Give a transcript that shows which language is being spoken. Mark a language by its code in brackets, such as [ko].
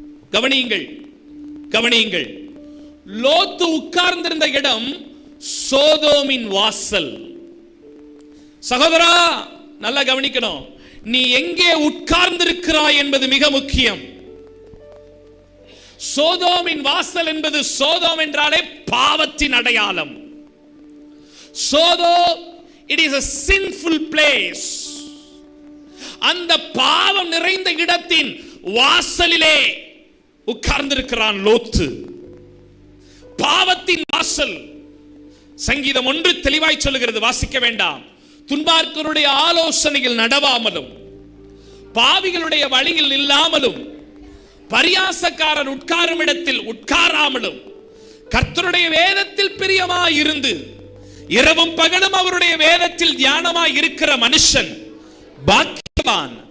[ta] கவனியுங்கள். லோத்து உட்கார்ந்திருந்த இடம் சோதோமின் வாசல். சகோதரா, நல்லா கவனிக்கணும். நீ எங்கே உட்கார்ந்திருக்கிறாய் என்பது மிக முக்கியம். சோதோமின் வாசல் என்பது, சோதோம் என்றாலே பாவத்தின் அடையாளம். [en] Sodom, it is a sinful place. [ta] அந்த பாவம் நிறைந்த இடத்தின் வாசலிலே உட்கார்ந்திருக்கிறான் லோத்து. பாவத்தின் வாசல். சங்கீதம் 1 தெளிவாய் சொல்லுகிறது, வாசிக்க வேண்டாம். துன்பார்க்கருடைய ஆலோசனையில் நடவாமலும், பாவிகளுடைய வழியில் இல்லாமலும், பரியாசக்காரர் உட்காரும் இடத்தில் உட்காராமலும், கர்த்தருடைய வேதத்தில் பிரியமாய் இருந்து இரவும் பகலும் அவருடைய வேதத்தில் தியானமாய் இருக்கிற மனுஷன் பாக்கியவான்.